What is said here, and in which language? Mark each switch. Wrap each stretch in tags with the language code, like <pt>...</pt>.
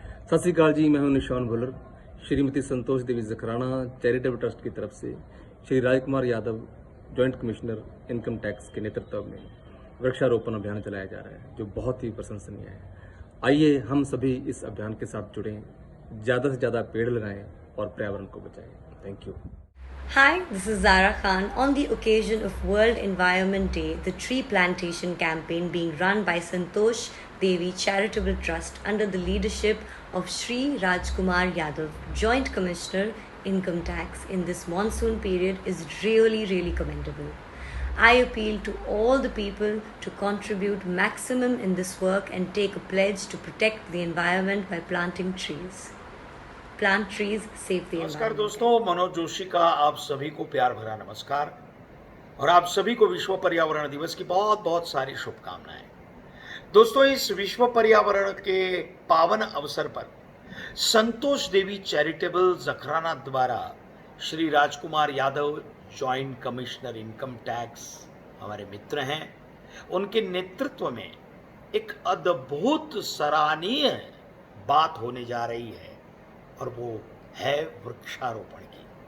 <hi>सत श्री अकाल जी, मैं हूं निशान भुल्लर। श्रीमती संतोष देवी जखराना चैरिटेबल ट्रस्ट की तरफ से Shri Rajkumar Yadav joint commissioner income tax के नेतृत्व में वृक्षारोपण अभियान चलाया जा रहा है, जो बहुत ही प्रशंसनीय है। आइए हम सभी इस अभियान के साथ जुड़ें, ज़्यादा से ज़्यादा पेड़ लगाएं और पर्यावरण को बचाएं।</hi> <en>Thank you. Hi, this is Zara Khan. On the occasion of World Environment Day, the tree plantation campaign being run by Santosh Devi Charitable Trust under the leadership of Shri Rajkumar Yadav, Joint Commissioner Income Tax in this monsoon period is really commendable. I appeal to all the people to contribute maximum in this work and take a pledge to protect the environment by planting trees. Plant trees, save the</en> <hi>नमस्कार</hi> <en>environment.</en> <hi>दोस्तों, मनोज जोशी का आप सभी को प्यार भरा नमस्कार और आप सभी को विश्व पर्यावरण दिवस की बहुत बहुत सारी शुभकामनाएं। दोस्तों, इस विश्व पर्यावरण के पावन अवसर पर संतोष देवी चैरिटेबल जखराना द्वारा Shri Rajkumar Yadav joint commissioner income tax हमारे मित्र हैं, उनके नेतृत्व में एक अद्भुत सराहनीय बात होने जा रही है और वो है वृक्षारोपण की।</hi>